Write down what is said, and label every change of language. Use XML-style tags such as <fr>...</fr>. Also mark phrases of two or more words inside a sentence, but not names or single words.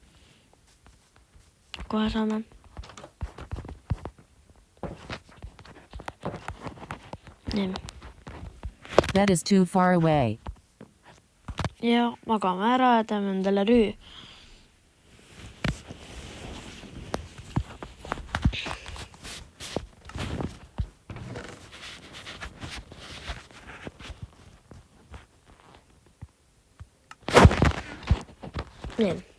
<et>Kohe saame. Nii.</et> <en>Bed is too far away.</en> <et>Ja magame ära ja teeme endale rüü. Nii.</et>